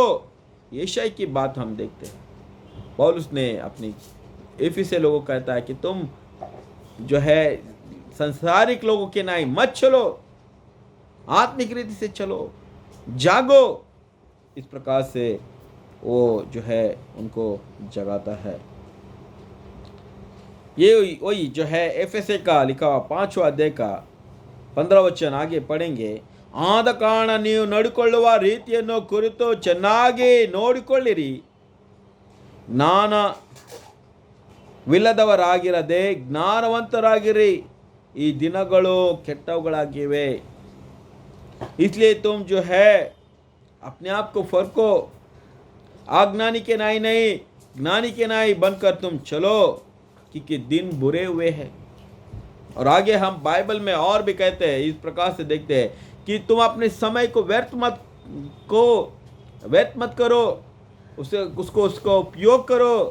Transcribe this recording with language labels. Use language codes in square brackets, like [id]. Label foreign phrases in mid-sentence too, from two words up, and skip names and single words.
[hi] यशायाह की बात हम देखते हैं। पौलुस ने अपनी एफिसी लोगों को कहता है कि तुम जो है संसारिक लोगों के नाई मत चलो, आत्मिक रीति से चलो, जागो। इस प्रकार से वो जो है उनको जगाता है। ये वही जो है एफएसए का लिखा हुआ 5वां अध्याय का 15 वचन आगे पढ़ेंगे। [kn] ಆದ ಕಾರಣ ನೀವು ನಡ್ಕೊಳ್ಳುವ ರೀತಿಯನ್ನು ಕುರಿತು ಚೆನ್ನಾಗಿ ನೋಡಿಕೊಳ್ಳಿರಿ, ಜ್ಞಾನವಿಲ್ಲದವರಾಗಿರದೆ ಜ್ಞಾನವಂತರಾಗಿರಿ, ಈ ದಿನಗಳು ಕೆಟ್ಟವುಗಳಾಗಿವೆ। [hi] इसलिए तुम जो है अपने आप को फरको, अज्ञानी के नाई नहीं ज्ञानी के नाई बनकर तुम चलो, क्योंकि दिन बुरे हुए हैं। और आगे हम बाइबल में और भी कहते हैं, इस प्रकार से देखते हैं कि तुम अपने समय को व्यर्थ मत करो, उसका उपयोग करो।